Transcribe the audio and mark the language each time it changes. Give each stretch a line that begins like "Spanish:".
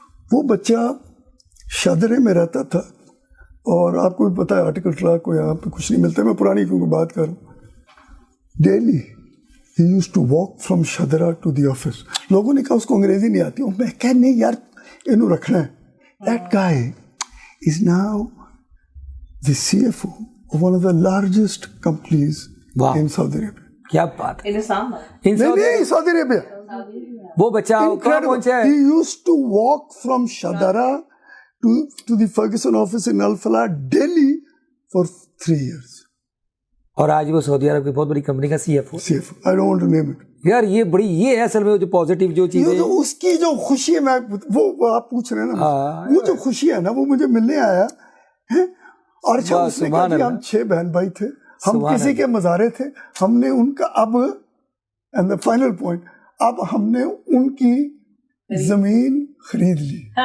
Urdu: وہ بچہ شادرے میں رہتا تھا, اور آپ کو بھی پتہ ہے آرٹیکل ٹراک کو یہاں پہ کچھ نہیں ملتا, میں پرانی کیونکہ بات کروں.
English: Daily he used to walk from Shadra to the office.
Urdu: لوگوں نے کہا اس کو انگریزی نہیں آتی, میں کہا نہیں یار انہوں رکھنا ہے.
English: That guy is now the CFO of one of the largest companies in Saudi Arabia.
Urdu: کیا بات ہے. نہیں Saudi Arabia. وہ بچہ کہاں پہنچا ہے.
English: He used to walk from Shadra to the Ferguson office in Al Falah daily for 3 years.
Urdu: اور آج وہ سعودی عرب کی بہت بڑی کمپنی کا C F O.
English: I don't want to name it.
Urdu: یار یہ بڑی, یہ ہے اصل میں جو پازیٹیو جو چیز ہے, اس کی جو خوشی ہے, میں وہ آپ پوچھ رہے ہیں نا, وہ جو خوشی ہے نا, وہ مجھے ملنے آیا ہے. اور اس نے کہا کہ ہم 6 بہن بھائی تھے, ہم کسی کے مزارے تھے, ہم نے ان کا
English: اب and the final point,
Urdu: اب ہم نے ان کی زمین خرید لی.